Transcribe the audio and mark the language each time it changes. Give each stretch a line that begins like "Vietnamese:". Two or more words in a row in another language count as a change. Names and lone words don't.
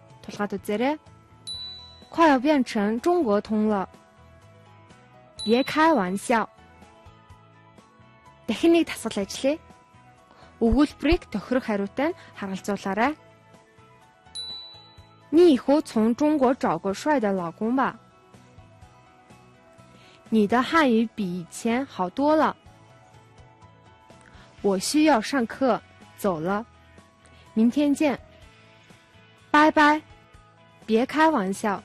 Mongolian: Тулгаад үзээрэй.
Chinese: 快要变成中国通了。别开玩笑.
Mongolian: Дахин нэг дасгал ажиллая. Өгүүлбэрийг тохирох хариутай нь харгалзуулаарай.
Chinese: 你以后从中国找个帅的老公吧。你的汉语比以前好多了。我需要上课，走了。明天见。拜拜，别开玩笑。